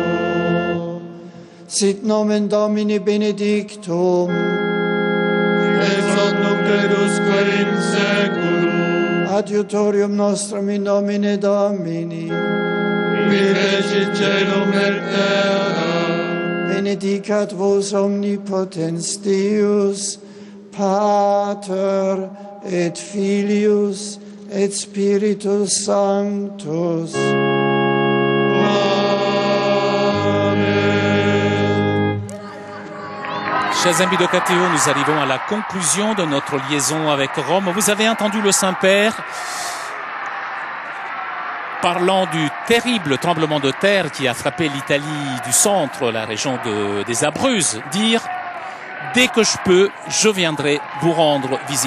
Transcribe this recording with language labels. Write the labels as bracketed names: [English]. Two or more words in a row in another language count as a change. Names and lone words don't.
[Latin] Sit nomen Domini benedictum, ex hoc nunc edusque in seculum, adiutorium nostrum in nomine Domini, qui fecit caelum et terra, benedicat vos omnipotens Deus, Pater et Filius et Spiritus Sanctus. [French] Chers amis de KTO, nous arrivons à la conclusion de notre liaison avec Rome. Vous avez entendu le Saint-Père parlant du terrible tremblement de terre qui a frappé l'Italie du centre, la région des Abruzzes, dire « Dès que je peux, je viendrai vous rendre visite ».